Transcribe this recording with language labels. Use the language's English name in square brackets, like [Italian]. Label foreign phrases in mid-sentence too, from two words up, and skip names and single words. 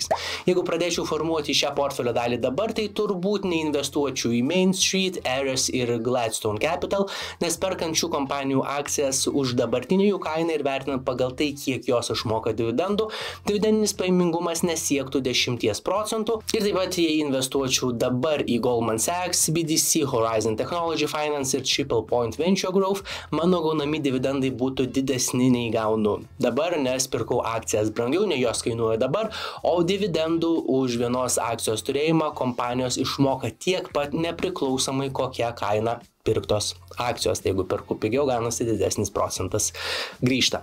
[Lithuanian] Jeigu pradėčiau formuoti šią portfelio dalį dabar, tai turbūt neinvestuočiau į Main Street, Ares ir Gladstone Capital, nes perkant šių kompanijų akcijas už dabartinį jų kainą ir vertinant pagal tai, kiek jos išmoka dividendų, dividendinis pajamingumas nesiektų 10%. Ir taip pat, jei investuočiau dabar į Goldman Sachs, BDC, Horizon Technology Finance ir Triple Point Venture Growth, mano gaunami dividendai būtų didesni nei gaunu dabar, nes pirkau akcijas brangiau, nei jos kainuoja dabar, o dividendų už vienos akcijos turėjimą kompanijos išmoka tiek pat nepriklausomai kokia kaina pirktos akcijos. Tai jeigu perku pigiau, gaunasi didesnis procentas grįžta.